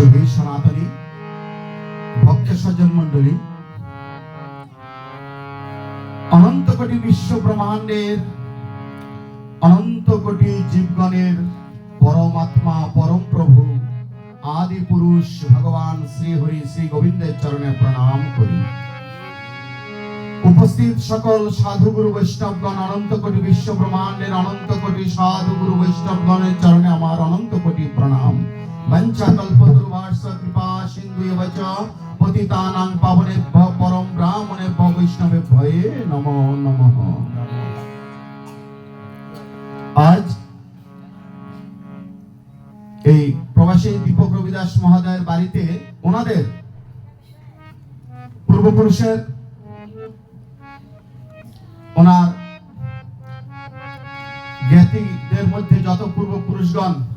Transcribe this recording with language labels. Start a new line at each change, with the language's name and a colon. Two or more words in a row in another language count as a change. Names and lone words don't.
Bangla: সনাতনী ভক্ত সজ্জন মন্ডলী, অনন্ত কোটি বিশ্ব ব্রহ্মাণ্ডের অনন্ত কোটি জীবগণের পরমাত্মা পরম প্রভু আদি পুরুষ ভগবান শ্রী হরি শ্রী গোবিন্দের চরণে প্রণাম করি। উপস্থিত সকল সাধু গুরু বৈষ্ণবগণ, অনন্ত কোটি বিশ্ব ব্রহ্মাণ্ডের অনন্ত কোটি সাধু গুরু বৈষ্ণবগণের চরণে আমার অনন্ত কোটি প্রণাম।
Sanskrit: বঞ্চা কল্পতরুভ্যশ্চ কৃপা সিন্ধুভ্য চ পতিতানাং পাবনেভ্যো পরম ব্রাহ্মণেভ্যো বৈষ্ণবেভ্যো নমো নমঃ।
Bangla: আজ এই প্রবাসী দীপক রবিদাস মহোদয়ের বাড়িতে ওনাদের পূর্বপুরুষের, ওনার জ্ঞাতিদের মধ্যে যত পূর্বপুরুষগণ